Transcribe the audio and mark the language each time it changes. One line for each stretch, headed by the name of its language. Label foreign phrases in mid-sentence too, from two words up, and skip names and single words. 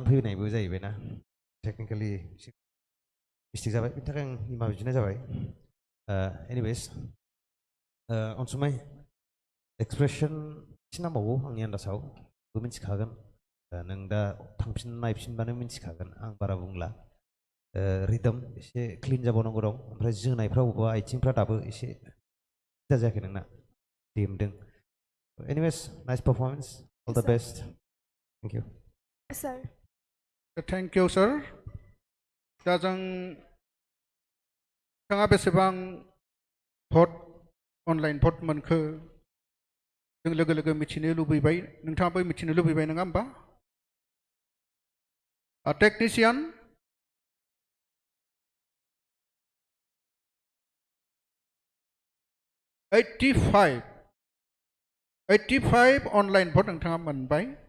Bodo: फैनायबो जाहैबायना
English: technically mistake
Bodo: जाबाय बिनि थाखाय आं निमा बिनाय जाबाय एनिवेज अनसुमाय एक्सप्रेसन एसे नांबावगौ आंनि आन्दासाव बो मिथिखागोन नों दा थांफिन नायफिनबानो मिथिखागोन आं बारा बुंला रिदम एसे क्लिन जाबावनांगौ दं ओमफ्राय जोनायफ्राव बबेबा आथिंफ्रा दाबो एसे जायाखै नोंना देमदों एनिवेज
English: nice performance all the best thank you Sir. thank you sir
Bodo: दा जों नोंथाङा बेसेबां भट अनलाइन भट मोनखो जों लोगो लोगो मिथिनो लुबैबाय नोंथाङाबो मिथिनो लुबैबाय नङा होमबा टेक्निशियान एट्टी फाइव अनलाइन भट नोंथाङा मोनबाय